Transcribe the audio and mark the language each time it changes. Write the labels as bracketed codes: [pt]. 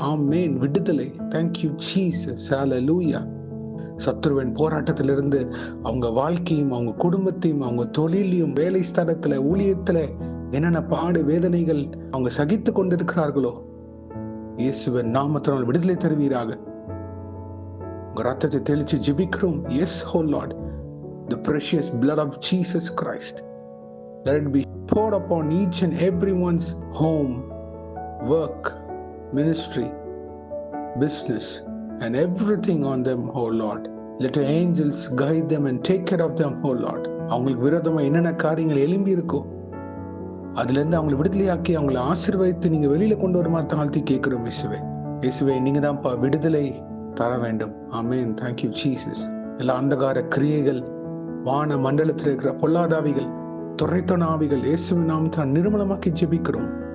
[ta] ஆமென். விடுதலை. [en] Thank you Jesus. [ta] ஹல்லேலூயா. சத்துருவின் போராட்டத்திலிருந்து அவங்க வாழ்க்கையும், அவங்க குடும்பத்தையும், அவங்க தொழிலையும், வேலை ஸ்தலத்துல, ஊழியத்துல என்னென்ன பாடு வேதனைகள் அவங்க சகித்து கொண்டிருக்கிறார்களோ, இயேசுவின் நாமத்தினால் விடுதலை தருவீராக. உங்க ரத்தத்தை தெளிச்சு ஜெபிக்கிறோம். [en] Yes, oh Lord, the precious blood of Jesus Christ, let it be poured upon each and everyone's home, work, ministry, business, and everything on them, oh Lord. Let your angels guide them and take care of them, oh Lord. [ta] அவங்களுக்கு விரோதமா என்னென்ன காரியங்கள் எழும்பி இருக்கோ அதுல இருந்து அவங்களை விடுதலையாக்கி அவங்களை ஆசீர்வதித்து நீங்க வெளியில கொண்டு வருமாறு தாழ்த்தி கேட்கிறோம். இயேசுவே, இயேசுவே, நீங்க தான்ப்பா விடுதலை தர வேண்டும். ஆமென். [en] Thank you Jesus. [ta] எல்லா அந்தகார கிரியைகள், வான மண்டலத்தில் இருக்கிற பொல்லாதாவிகள், துரைத்தன ஆவிகள் இயேசுவின் நாமத்தால் நிர்மலமாக்கி ஜெபிக்கிறோம்.